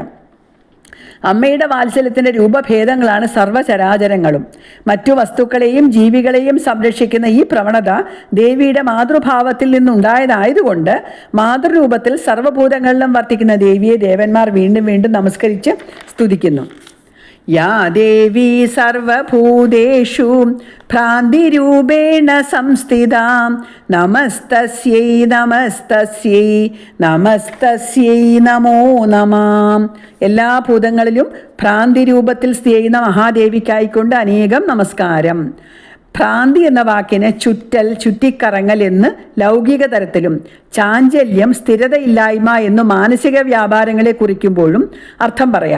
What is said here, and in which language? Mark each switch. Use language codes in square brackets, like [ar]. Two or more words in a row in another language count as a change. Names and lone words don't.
[ml] അമ്മയുടെ വാത്സല്യത്തിൻ്റെ രൂപഭേദങ്ങളാണ് സർവ്വചരാചരങ്ങളും. മറ്റു വസ്തുക്കളെയും ജീവികളെയും സംരക്ഷിക്കുന്ന ഈ പ്രവണത ദേവിയുടെ മാതൃഭാവത്തിൽ നിന്നുണ്ടായതായതുകൊണ്ട് മാതൃരൂപത്തിൽ സർവ്വഭൂതങ്ങളിലും വർത്തിക്കുന്ന ദേവിയെ ദേവന്മാർ വീണ്ടും വീണ്ടും നമസ്കരിച്ച് സ്തുതിക്കുന്നു. [sa] या देवी सर्वभूतेषु भ्रान्तिरूपेण संस्थितां नमस्तस्यै नमस्तस्यै നമസ്തസ്യൈ നമോ നമാം. [ml] എല്ലാ ഭൂതങ്ങളിലും ഭ്രാന്തി രൂപത്തിൽ ചെയ്യുന്ന മഹാദേവിക്കായിക്കൊണ്ട് അനേകം നമസ്കാരം. ഭ്രാന്തി എന്ന വാക്കിന് ചുറ്റൽ, ചുറ്റിക്കറങ്ങൽ എന്ന് ലൗകിക തരത്തിലും ചാഞ്ചല്യം, സ്ഥിരതയില്ലായ്മ എന്നു മാനസിക വ്യാപാരങ്ങളെ കുറിക്കുമ്പോഴും അർത്ഥം പറയാം.